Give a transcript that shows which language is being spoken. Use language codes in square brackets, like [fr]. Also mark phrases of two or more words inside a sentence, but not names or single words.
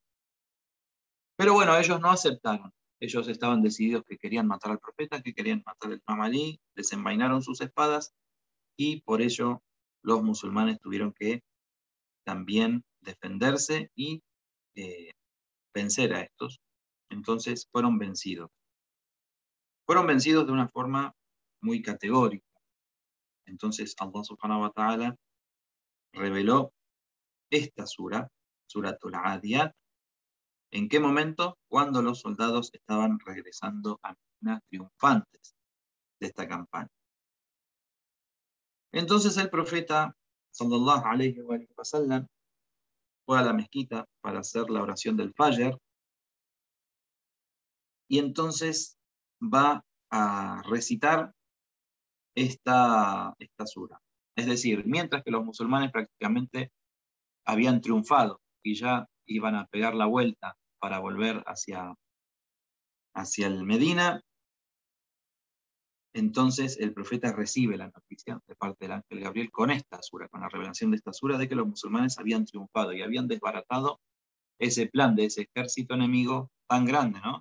[es] Pero bueno, ellos no aceptaron. Ellos estaban decididos que querían matar al profeta, que querían matar al imam Ali, desenvainaron sus espadas y por ello los musulmanes tuvieron que también defenderse y vencer a estos. Entonces fueron vencidos. Fueron vencidos de una forma muy categórica. Entonces Allah [ar] سبحانه وتعالى [es] reveló esta Suratul Adiyat. ¿En qué momento? Cuando los soldados estaban regresando a Medina triunfantes de esta campaña. Entonces el profeta, [ar] صلى الله عليه وسلم, [es] fue a la mezquita para hacer la oración del Fajr y entonces va a recitar esta sura. Es decir, mientras que los musulmanes prácticamente habían triunfado y ya iban a pegar la vuelta para volver hacia el Medina, entonces el profeta recibe la noticia de parte del ángel Gabriel con esta sura, con la revelación de esta sura, de que los musulmanes habían triunfado y habían desbaratado ese plan de ese ejército enemigo tan grande, ¿no?